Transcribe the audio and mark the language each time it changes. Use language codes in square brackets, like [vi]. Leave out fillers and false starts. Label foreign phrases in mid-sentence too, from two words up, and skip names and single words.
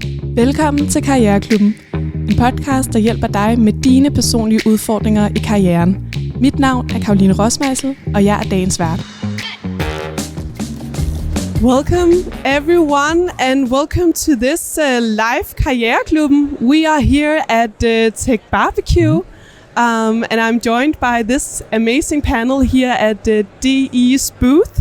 [da] Velkommen til Karriereklubben, en podcast, der hjælper dig med dine personlige udfordringer i karrieren. Mit navn er Rossmeisl, og jeg er dagens vært. [en] Welcome everyone, and welcome to this live Karriereklubben. We are here at TechBBQ, and I'm joined by this amazing panel here at DE's booth.